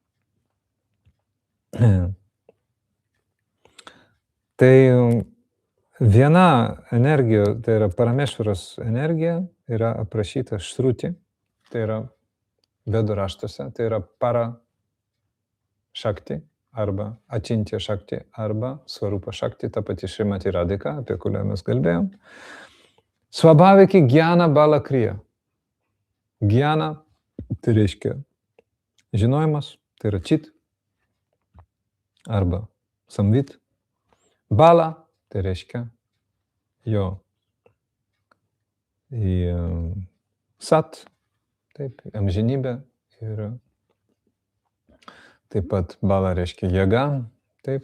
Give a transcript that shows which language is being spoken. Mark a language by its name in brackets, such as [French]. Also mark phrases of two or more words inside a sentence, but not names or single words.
[Lithuanian] Tai viena energija, tai yra Paramešvaros energija, yra aprašyta Šruti, tai yra Vedų raštuose, tai yra [Sanskrit] पर शक्ति, [Lithuanian] arba [Sanskrit] अचिन्त्य शक्ति, [Lithuanian] arba [Sanskrit] स्वरूप शक्ति, [Lithuanian] ta pati Šrimati Radhika, apie kurią mes kalbėjom. [Sanskrit] स्वभाविकी ज्ञान बल क्रिया. [Lithuanian] Gyana, tai reiškia žinojimas, tai yra čit, arba samvit. Bala, tai reiškia jo sat, taip, amžinybė ir taip pat bala reiškia jėga, taip.